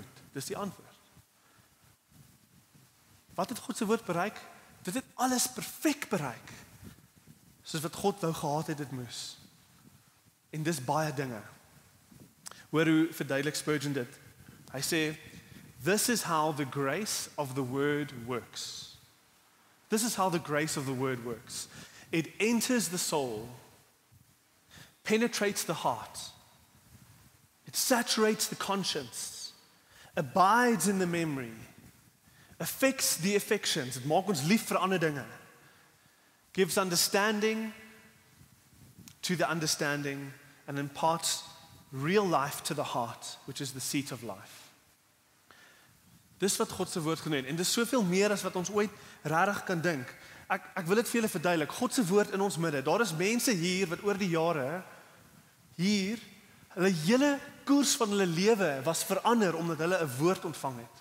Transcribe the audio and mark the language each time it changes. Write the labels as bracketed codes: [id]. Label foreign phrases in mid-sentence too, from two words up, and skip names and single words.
[af] Dis die antwoord. Wat het God se woord bereik? Dit het alles perfek bereik, soos wat God wou gehad het dit moes. En dis baie dinge. Hoor hoe verduidelik Spurgeon dit. Hy sê, [en] this is how the grace of the word works. This is how the grace of the word works. It enters the soul, penetrates the heart, it saturates the conscience, abides in the memory, affects the affections, [af] dit maak ons lief vir ander dinge, [en] gives understanding to the understanding, and imparts real life to the heart, which is the seat of life. [af] Dis wat God se woord genoem, en dis soveel meer as wat ons ooit regtig kan dink. Ek wil dit vir julle verduidelik, God se woord in ons midde. Daar is mense hier wat oor die jare hier hulle hele koers van hulle lewe was verander omdat hulle 'n woord ontvang het.